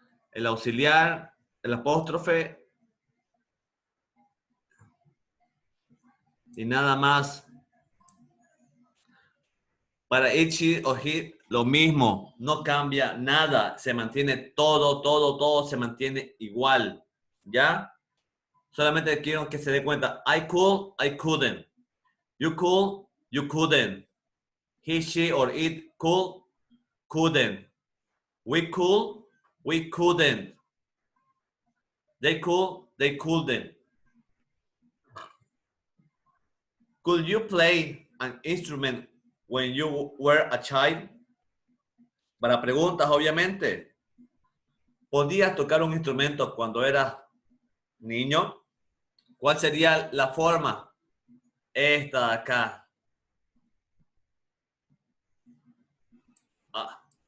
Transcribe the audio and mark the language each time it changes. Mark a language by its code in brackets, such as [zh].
[es] El auxiliar, el apóstrofe y nada más. Para it, she o he, lo mismo. No cambia nada. Se mantiene todo se mantiene igual. ¿Ya? Solamente quiero que se dé cuenta. [en] I could, I couldn't. You could, you couldn't. He, she, or it could, couldn't. We could, we couldn't. They could, they couldn't. Could you play an instrument when you were a child? [es] Para preguntas, obviamente. ¿Podías tocar un instrumento cuando eras niño? ¿Cuál sería la forma? Esta de acá. Ah.